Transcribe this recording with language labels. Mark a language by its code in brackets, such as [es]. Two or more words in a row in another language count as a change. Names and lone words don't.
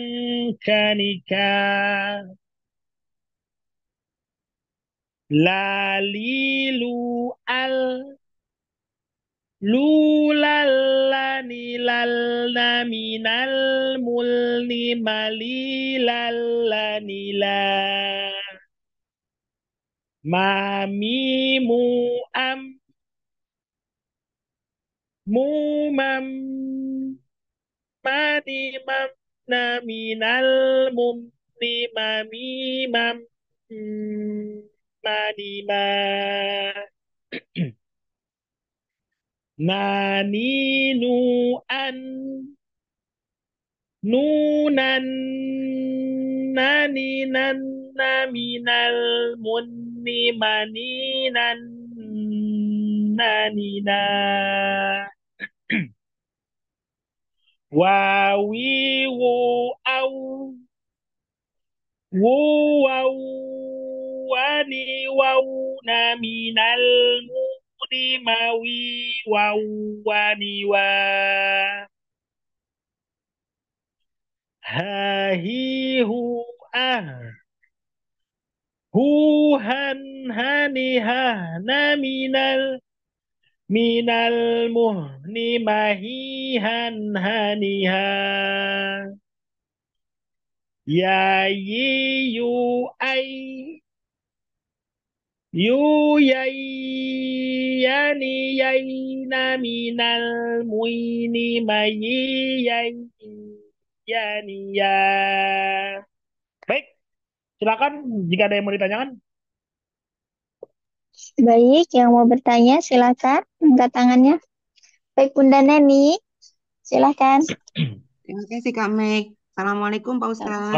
[id] كانكا لاليلو لولالني للنا من الملن مليلالني لا ما ميمو أم مومم ماني ممنا من الممن مميمم ماني ما نانينو أن Nunan nani nan minal munni maninan nanina wawi wu au wu wau wani wau na minal muni mawi wau wani wa hahi hu ah hu han hani ha na minal muhni mahihan haniha ya yi yu ai yu yai yani yai na minal muini mayi yai yani ya. Baik, silakan jika ada yang mau ditanyakan. Baik, yang mau bertanya silakan angkat tangannya. Baik, Bunda Neni, silakan. Terima kasih Kak Meg. Assalamualaikum Pak Ustadz.